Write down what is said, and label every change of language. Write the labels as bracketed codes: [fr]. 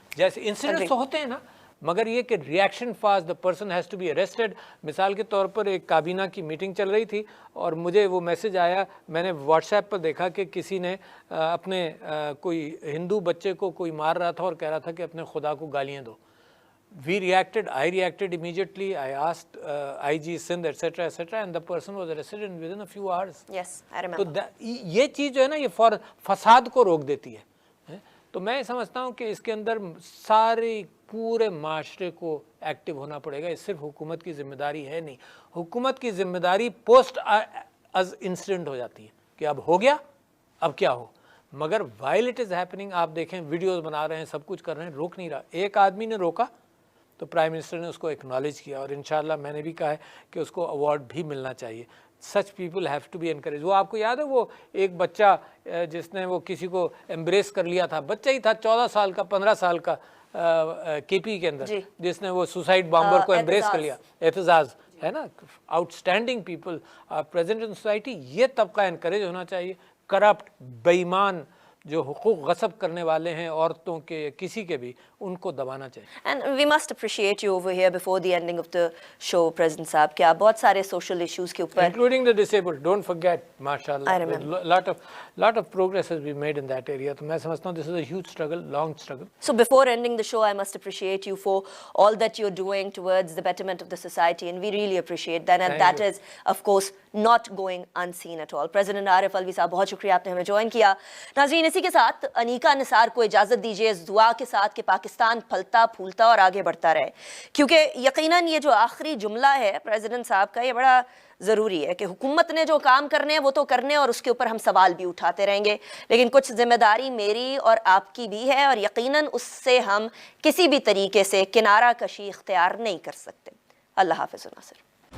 [ur] جیسے انسیڈنٹس تو ہوتے ہیں نا، مگر یہ کہ reaction fast, [en] The person has to be arrested. [ur] مثال کے طور پر ایک کابینہ کی میٹنگ چل رہی تھی اور مجھے وہ میسج آیا، میں نے واٹس ایپ پر دیکھا کہ کسی نے اپنے کوئی ہندو بچے کو کوئی مار رہا تھا اور کہہ رہا تھا کہ اپنے خدا کو گالیاں دو. [en] We reacted, I reacted immediately. I asked IG Sindh, etc., etc., and the person was arrested within a few hours. Yes, I remember. [ur] تو یہ چیز جو ہے نا، یہ فساد کو روک دیتی ہے. تو میں سمجھتا ہوں کہ اس کے اندر سارے پورے معاشرے کو ایکٹیو ہونا پڑے گا. یہ صرف حکومت کی ذمہ داری ہے نہیں. حکومت کی ذمہ داری پوسٹ از انسیڈنٹ ہو جاتی ہے کہ اب ہو گیا، اب کیا ہو. مگر [en] while it is happening [ur] آپ دیکھیں ویڈیوز بنا رہے ہیں، سب کچھ کر رہے ہیں، روک نہیں رہا. ایک آدمی نے روکا تو پرائم منسٹر نے اس کو ایکنالج کیا، اور انشاءاللہ میں نے بھی کہا ہے کہ اس کو ایوارڈ بھی ملنا چاہیے. [en] Such people have to be encourage. [ur] وہ آپ کو یاد ہے وہ ایک بچہ جس نے وہ کسی کو ایمبریس کر لیا تھا، بچہ ہی تھا 14 سال کا، 15 سال کا، کے پی کے اندر، جس نے وہ سوسائڈ بامبر کو ایمبریس کر لیا. اعتزاز ہے نا، [en] Outstanding people present in society. [ur] یہ طبقہ انکریج ہونا چاہیے. کرپٹ، بے ایمان جو حقوق غصب کرنے والے ہیں عورتوں کے، کسی کے بھی، ان کو دبانا چاہیے. [en] And we must appreciate you over here before the ending of the show, President صاحب, [ur] کہ آپ بہت سارے [en] social issues کے اوپر including the disabled, don't forget, mashallah, lot of progress has been made in that area. [ur] تو میں سمجھتا ہوں [en] this is a huge struggle, long struggle. So before ending the show, I must appreciate you for all that you're doing towards the betterment of the society, and we really appreciate that, and that is of course not going unseen at all. [ur] President عارف الوی صاحب, بہت شکریہ آپ نے ہمیں join کیا. ناظرین, اسی کے ساتھ انیکا نثار کو اجازت دیجیے اس دعا کے ساتھ کہ پاکستان پھلتا پھولتا اور آگے بڑھتا رہے, کیونکہ یقیناً یہ جو آخری جملہ ہے پریزیڈنٹ صاحب کا, یہ بڑا ضروری ہے کہ حکومت نے جو کام کرنے ہیں وہ تو کرنے, اور اس کے اوپر ہم سوال بھی اٹھاتے رہیں گے, لیکن کچھ ذمہ داری میری اور آپ کی بھی ہے, اور یقیناً اس سے ہم کسی بھی طریقے سے کنارہ کشی اختیار نہیں کر سکتے. اللہ حافظ ناصر.